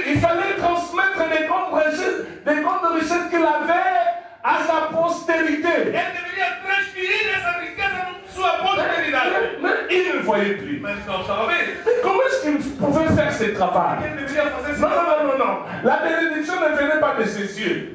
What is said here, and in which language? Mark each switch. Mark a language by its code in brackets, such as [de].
[fr] Il fallait transmettre des grandes richesses qu'il avait à sa postérité. [pt] Ele deveria transferir essa riqueza na sua posteridade. [fr] Mais il ne voyait plus. [pt] Mas não estava vendo. [fr] Mais comment est-ce qu'il pouvait faire ce travail? [pt] Ele deveria fazer esse [fr] Non, [pt] trabalho. [fr] non, non, non. La bénédiction ne venait pas de ses yeux.